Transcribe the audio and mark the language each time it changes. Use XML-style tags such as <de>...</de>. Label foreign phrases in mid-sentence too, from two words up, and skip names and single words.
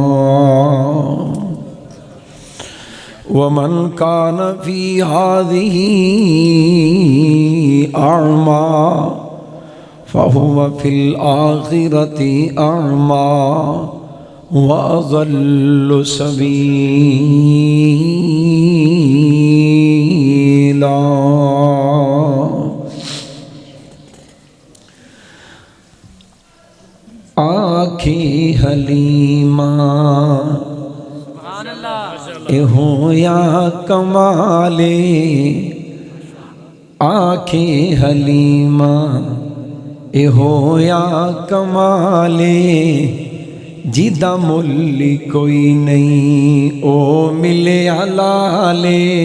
<ar>وَمَن كَانَ فِي هَٰذِهِ أَعْمَىٰ فَهُوَ فِي الْآخِرَةِ أَعْمَىٰ وَأَضَلُّ سَبِيلًا.</ar> <pa>آکھیں حلیمہ ہویا کمالے، آکھیں حلیمہ ہویا کمالے، جیدا مُل کوئی نہیں او ملے لالے.</pa>